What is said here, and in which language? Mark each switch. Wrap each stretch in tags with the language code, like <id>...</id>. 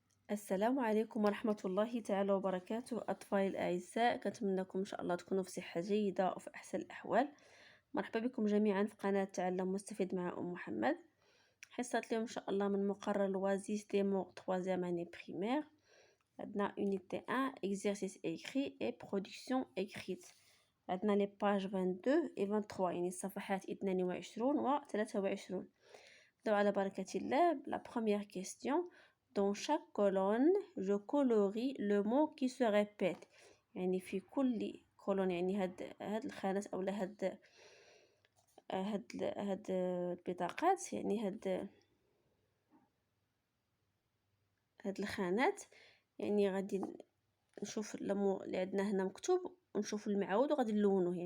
<ar>السلام عليكم ورحمة الله تعالى وبركاته أطفالي الأعزاء، كنتمنىكم إن شاء الله تكونوا في صحة جيدة وفي أحسن الأحوال. مرحبا بكم جميعا في قناة تعلم مستفيد مع أم محمد. حصة اليوم إن شاء الله من مقرر لوازيس ديمو</ar> <fr>3e année primaire.</fr> <ar>عندنا</ar> <fr>unité 1 exercice écrit et production écrite.</fr> <ar>عندنا</ar> <fr>les pages 22 et 23</fr> <ar>يعني الصفحات 22 و 23. نبداو على بركة الله.</ar> <fr>La première question: dans chaque colonne je colorie le mot qui se répète.</fr> <ar>يعني في كل colonne يعني هاد الخانات اولا هاد البطاقات يعني هاد الخانات يعني غادي نشوف لمو اللي عندنا هنا مكتوب ونشوف المعود وغادي نلونوه.</ar>